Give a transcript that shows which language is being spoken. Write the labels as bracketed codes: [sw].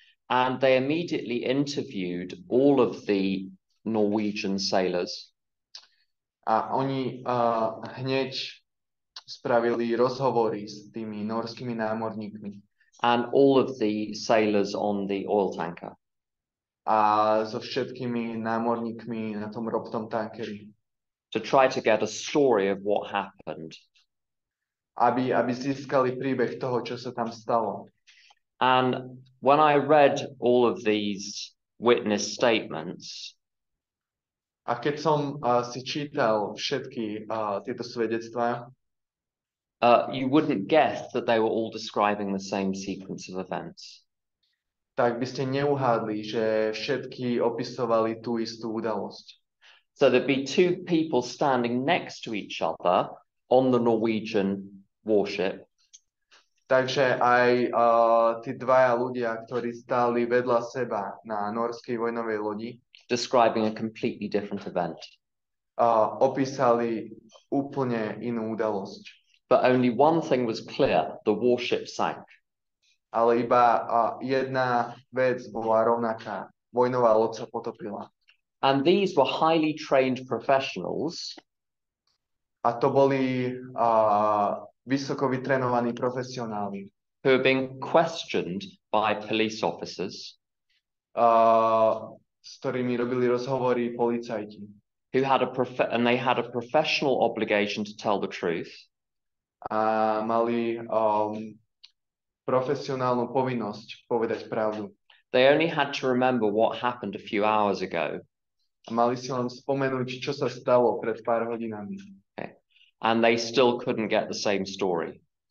[en] And they immediately interviewed all of the Norwegian sailors. [sk] A oni hneď spravili rozhovory s tými norskými námorníkmi. [en] And all of the sailors on the oil tanker. [sk] A so všetkými námorníkmi na tom ropnom tankeri. [en] To try to get a story of what happened. [sk] Aby získali príbeh toho, čo sa tam stalo. [en] And when I read all of these witness statements, [sk] a keď som si čítal všetky tieto svedectvá, [en] you wouldn't guess that they were all describing the same sequence of events. [sk] Tak by ste neuhádli, že všetky opisovali tú istú udalosť. [en] So there'd be two people standing next to each other on the Norwegian warship. [sk] Takže aj tí dvaja ľudia, ktorí stáli vedľa seba na norskej vojnovej lodi, [en] describing a completely different event. [sk] Opísali úplne inú udalosť. [en] But only one thing was clear, the warship sank. [sk] Ale iba jedna vec bola rovnaká. Vojnová loď sa potopila. [en] And these were highly trained professionals. [sk] A to boli vysoko vytrenovaní profesionáli. [en] Who were being questioned by police officers. [sk] S ktorými robili rozhovory policajti. [en] Who had and they had a professional obligation to tell the truth. [sk] A mali profesionálnu povinnosť povedať pravdu. [en] They only had to remember what happened a few hours ago. [sk] A mali si len spomenúť, čo sa stalo pred pár hodinami. [en] Okay. And they still couldn't get the same story.